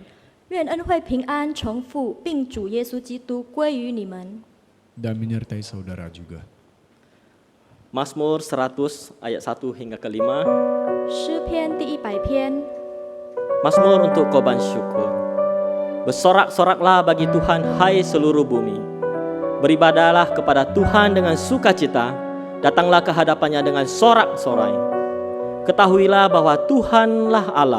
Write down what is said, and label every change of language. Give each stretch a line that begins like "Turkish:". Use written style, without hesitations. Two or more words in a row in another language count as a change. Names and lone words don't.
Chinese: 愿恩惠平安从父并主耶稣基督归于你们。
Indonesian: Dan menyertai saudara juga. Mazmur 100 ayat 1 hingga ke 5.
Chinese: 诗篇第100篇，
Indonesian: Mazmur untuk korban syukur. Bersorak-soraklah bagi Tuhan, hai seluruh bumi. Beribadahlah kepada Tuhan dengan sukacita, datanglah ke hadapannya dengan sorak-sorai. Ketahuilah bahwa Tuhanlah Allah.